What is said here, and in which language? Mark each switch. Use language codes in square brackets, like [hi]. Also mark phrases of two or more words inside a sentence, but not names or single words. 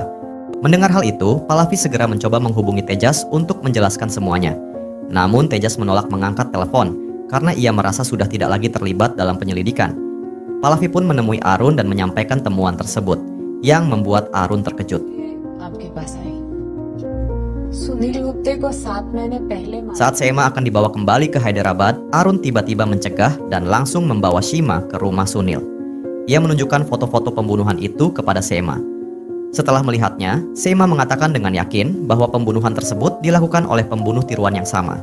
[id] Mendengar hal itu, Pallavi segera mencoba menghubungi Tejas untuk menjelaskan semuanya. Namun Tejas menolak mengangkat telepon, karena ia merasa sudah tidak lagi terlibat dalam penyelidikan. Pallavi pun menemui Arun dan menyampaikan temuan tersebut, yang membuat Arun terkejut. [hi] सुनील गुप्ते को 7 महीने पहले [id] Saat Seema akan dibawa kembali ke Hyderabad, Arun tiba-tiba mencegah dan langsung membawa Shima ke rumah Sunil. Ia menunjukkan foto-foto pembunuhan itu kepada Seema. Setelah melihatnya, Seema mengatakan dengan yakin bahwa pembunuhan tersebut dilakukan oleh pembunuh tiruan yang sama.